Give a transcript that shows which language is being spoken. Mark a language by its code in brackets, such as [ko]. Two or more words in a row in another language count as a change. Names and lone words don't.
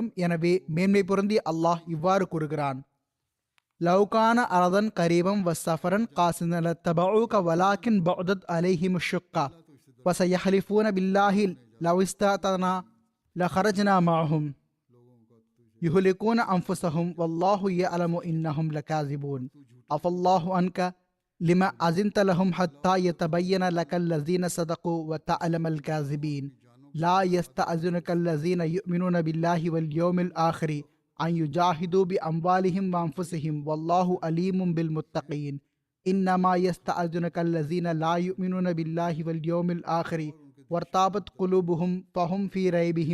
[ta] எனவே மேன்மை பொருந்தி அல்லாஹ் இவ்வாறு கூறுகிறான்: [ar] لو كان عرضا قريبا وسفرا قاصدا لاتبعوك ولكن بعدت عليهم الشقة وسيحلفون بالله لو استطعنا لخرجنا معهم يهلكون أنفسهم والله يعلم إنهم لكاذبون عفا الله அன்க لما أذنت لهم حتى يتبين لك الذين صدقوا وتعلم الكاذبين لا يستأذنك الذين يؤمنون بالله واليوم الآخر أن يجاهدوا بأموالهم وأنفسهم والله عليم بالمتقين إنما يستأذنك الذين لا يؤمنون بالله واليوم الآخر وارتابت قلوبهم فهم في ريبهم